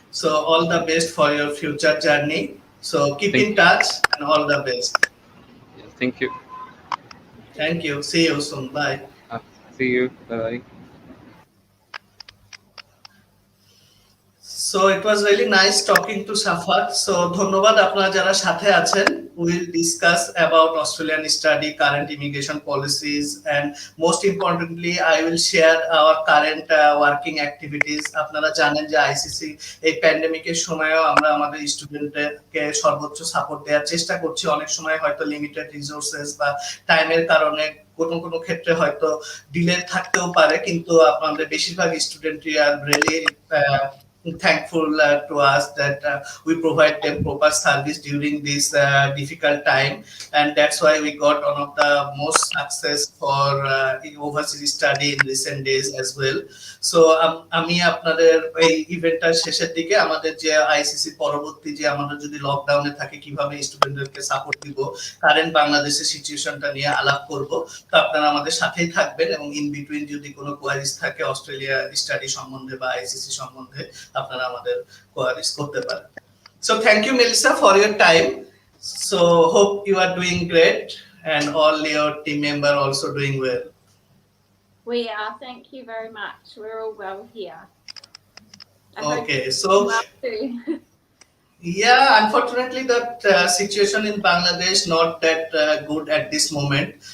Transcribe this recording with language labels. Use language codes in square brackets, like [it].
[en] So all the best for your future journey. So keep Thank in you. touch and all the best. Yeah, thank you. Thank you. See you soon. Bye. Uh, See you. Bye. So it was really nice talking to Shafat. [bn] So ধন্যবাদ আপনারা যারা সাথে আছেন. [en] We'll discuss about Australian study, current immigration policies, and most importantly, I will share our current working activities. [bn] আপনারা জানেন যে ICC এই প্যান্ডেমিকের সময়ও আমরা আমাদের স্টুডেন্টদেরকে সর্বোচ্চ সাপোর্ট দেওয়ার চেষ্টা করছি। অনেক সময় হয়তো লিমিটেড রিসোর্সেস বা টাইমের কারণে কোনো কোনো ক্ষেত্রে হয়তো ডিলে থাকতেও পারে, কিন্তু আপনাদের বেশিরভাগ স্টুডেন্টই are really [en] thankful to us that we provide them proper service during this difficult time, and that's why we got one of the most success for overseas study in recent days as well. [bn] So আমি আপনাদের এই ইভেন্টটার শেষের দিকে আমাদের যে ICC পরবর্তী যে আমরা যদি লকডাউনে থাকি কিভাবে স্টুডেন্টদেরকে সাপোর্ট দিব, কারেন্ট বাংলাদেশের সিচুয়েশনটা নিয়ে আলাপ করব। তো আপনারা আমাদের সাথেই থাকবেন এবং ইন বিটুইন যদি কোনো কোয়ারিজ থাকে অস্ট্রেলিয়া স্টাডি সম্বন্ধে বা আইসিসি সম্বন্ধে আপনারা আমাদের কোয়ারিজ করতে পারেন। [en] So thank you Melissa for your time. So hope you are doing great and all your team member also doing well. We are. Thank you very much. We're all well here. Okay, so well too. yeah, unfortunately, that situation in Bangladesh not that good at this moment.